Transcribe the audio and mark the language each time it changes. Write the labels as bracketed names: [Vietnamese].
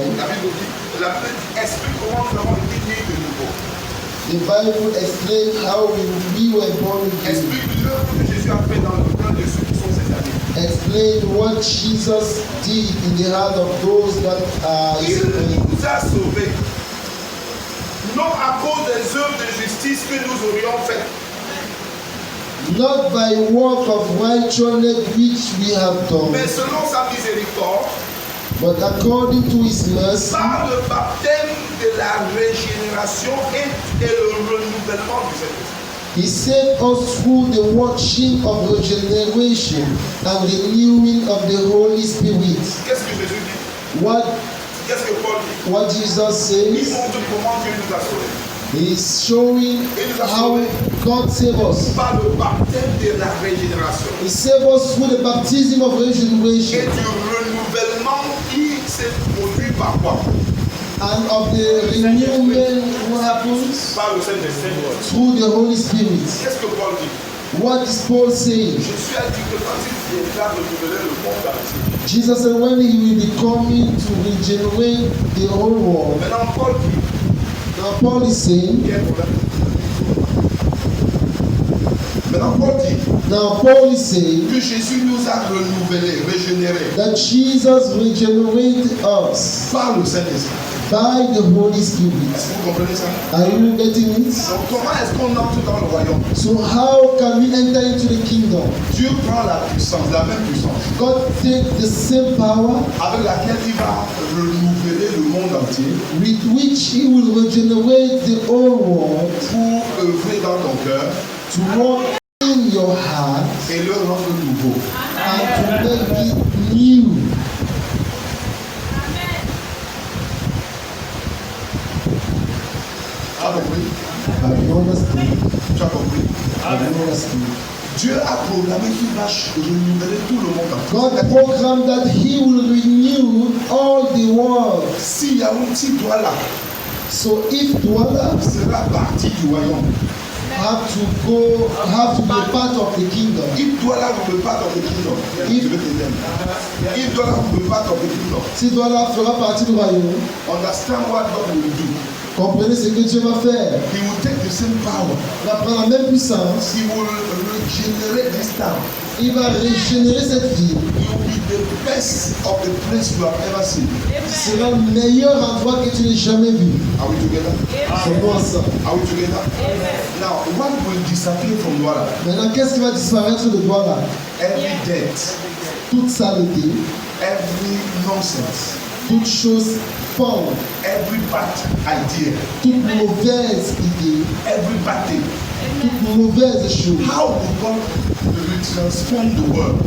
[French] La Bible dit, la Bible explique comment nous avons été nés de nouveau. [English] The Bible explains how we were born again. [French] Explique l'œuvre que Jésus a fait dans le cœur de ceux qui sont ses amis. [English] Explain what Jesus did in the heart of those that are his [French] Il [English] friends. [French] nous a sauvés. Non à cause des œuvres de justice que nous aurions faites, [English] Not by work of righteousness which we have done, [French] mais selon sa miséricorde, [English] but according to his mercy, [French] par le baptême de la régénération et le renouvellement du Saint-Esprit. [English] he saved us through the washing of regeneration and renewing of the Holy Spirit. [French] Qu'est-ce que Jésus dit? Qu'est-ce que Paul dit? [English] What Jesus [French] Il [English] says, [French] montre comment Dieu nous a sauvés. [English] he is showing how God saved us. [French] Par le baptême de la régénération [English] He saved us through the baptism of [French] et [English] regeneration [French] du renouvellement qui s'est produit par quoi? [English] and of the renewal what happens [French] Par le Saint-Esprit. [English] through the Holy Spirit. [French] Qu'est-ce que Paul dit? [English] What is Paul saying? [French] Jésus a dit que quand il viendra renouveler le monde entier. [English] Jesus said when he will be coming to regenerate the whole world. [French] Maintenant, Paul dit, [English] Now Paul is saying, [French] il y a un problème. Maintenant, Paul dit [English] now Paul is saying [French] que Jésus nous a renouvelés, régénérés [English] that Jesus regenerated us [French] par le Saint-Esprit. [English] by the Holy Spirit. [French] Est-ce que vous comprenez ça? [English] Are you getting it? [French] Donc, comment est-ce qu'on entre dans le royaume? [English] So how can we enter into the kingdom? [French] Dieu prend la puissance, la même puissance, [English] God takes the same power [French] avec laquelle il va renouveler le monde entier [English] with which he will regenerate the whole world [French] pour œuvrer dans ton cœur [English] to work in your heart [French] et le rendre nouveau. [English] and to make it new. [French] Tu as compris? [English] Have you understood? [French] Tu as compris? [English] Have you understood? [French] Dieu a programmé qu'il va renouveler tout le monde entier. [English] God programmed that he will renew all the world. [French] S'il y a un petit doigt là, [English] So if Douala [French] sera partie du royaume. [English] have to be a part of the kingdom, If Douala will be part of the kingdom, If- [French] je vais t'aider. [English] If Douala will be part of the kingdom, [French] si Douala fera partie du royaume, [English] understand what God will do. [French] comprenez ce que Dieu va faire. [English] He will take the same power. [French] Il va prendre la même puissance, [English] He will regenerate this town. [French] il va régénérer cette ville. [English] He will be the best of the place you have ever seen. [French] Ce sera le meilleur endroit que tu n'aies jamais vu. [English] Are we together? [French] C'est bon ça. [English] Are we together? Now, what will disappear from Douala? [French] Maintenant, qu'est-ce qui va disparaître de Douala? [English] Every death, [French] Toute saleté, [English] every nonsense, [French] toute chose fausse, [English] every bad idea, [French] toute mauvaise idée, [English] every bad thing. [French] toute mauvaise chose. [English] How will God transform the world?